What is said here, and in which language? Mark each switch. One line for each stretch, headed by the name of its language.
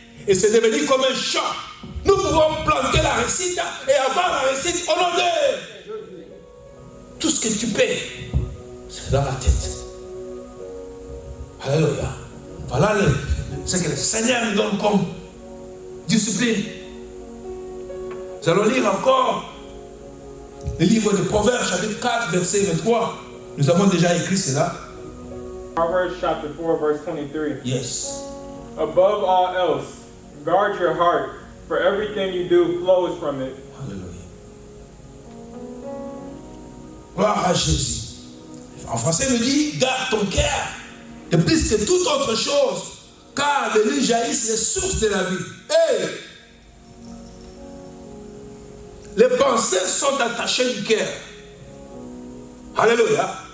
French: Et c'est devenu comme un champ. Nous pouvons planter la réussite et avoir la réussite au nom de tout ce que tu paies. C'est dans la tête. Alléluia. Voilà ce que le Seigneur nous donne comme discipline. Nous allons lire encore le livre de Proverbes, chapitre 4, verset 23. Nous avons déjà écrit cela.
English: Proverbs chapter 4, verse 23. Yes. Above all else, guard your heart, for everything you do flows from it.
French: Alléluia. Gloire à Jésus. En français, il nous dit, garde ton cœur de plus que toute autre chose, car de lui jaillissent les sources de la vie. Hey! Les pensées sont attachées du cœur. Alléluia.